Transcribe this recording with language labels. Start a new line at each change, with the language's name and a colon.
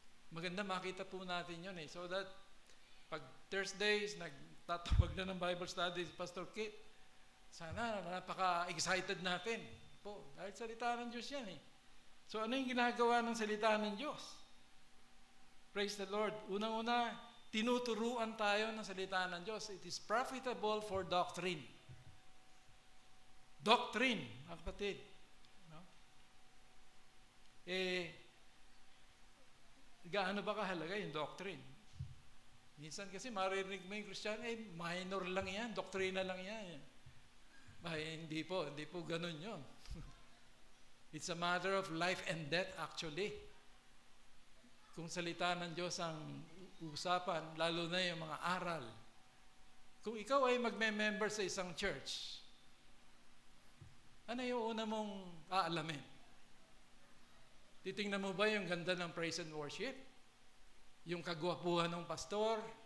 Filipino: Maganda makita po natin yun eh. So that pag Thursdays, nagtatawag na ng Bible studies, Pastor Kit, sana napaka-excited natin po. Dahil salita ng Diyos yan eh. So ano yung ginagawa ng salita ng Diyos?
English: Praise the Lord.
Filipino: Unang-una, tinuturuan tayo ng salita ng Diyos.
English: It is profitable for doctrine.
Filipino: Doctrine, mga kapatid. No? Gaano ba kahalaga yung doctrine? Minsan kasi maririnig mo yung Christian, minor lang yan, doktrina lang yan. Hindi po ganun yun.
English: It's a matter of life and death actually.
Filipino: Kung salita ng Diyos ang usapan, lalo na yung mga aral. Kung ikaw ay magme-member sa isang church, ano yung una mong aalamin? Titingnan mo ba yung ganda ng praise and worship? Yung kagwapuhan ng pastor?